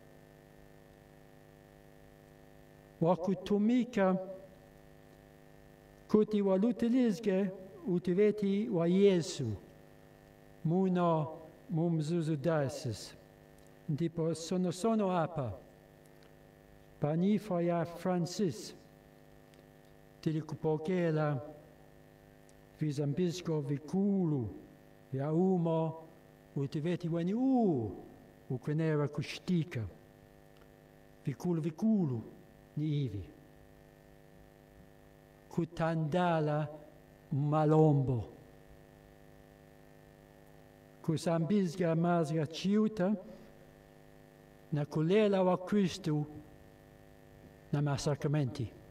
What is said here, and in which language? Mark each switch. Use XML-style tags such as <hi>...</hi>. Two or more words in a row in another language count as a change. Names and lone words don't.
<tum>wakutumika kuti walutilizge utuveti wa Yesu muno Mzuzu Diocese. Ndipo sono apa panifa ya Francis tilikupokela vizambisco vikulu ya umo utuveti weni ukwenera kushtika. Vikulu ni hivi: kutandala malombo, kusambizga mazga chiuta na kulela wa Kristu na masakramenti,</tum>